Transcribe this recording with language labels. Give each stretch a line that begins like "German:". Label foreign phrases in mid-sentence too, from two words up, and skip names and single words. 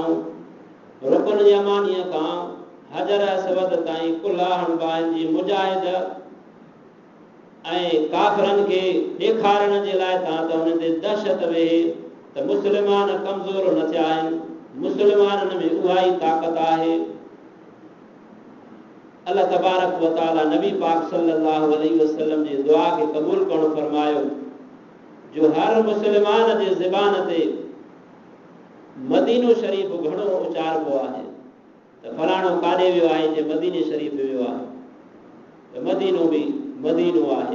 Sindhi: रुकन यमानीअ खां हजर असवद ताईं कुल्हा हणबा जी मुजाहिद ऐं काफ़िरनि खे ॾेखारण जे लाइ तव्हां त हुन ते दहशत वेहे त मुस्लमान कमज़ोर न थिया आहिनि, मुस्लमाननि में उहा ई ताक़त आहे।
Arabic: الله تبارك وتعالى
Sindhi: नबी पाक
Arabic: صلى الله عليه وسلم
Sindhi: जी दुआ खे क़बूल करणु फरमायो जो हर मुस्लमान जे ज़बान ते मदीनो शरीफ घणो उचारबो आहे त फलाणो काॾे वियो आहे जे मदीने शरीफ वियो आहे त मदीनो बि मदीनो आहे।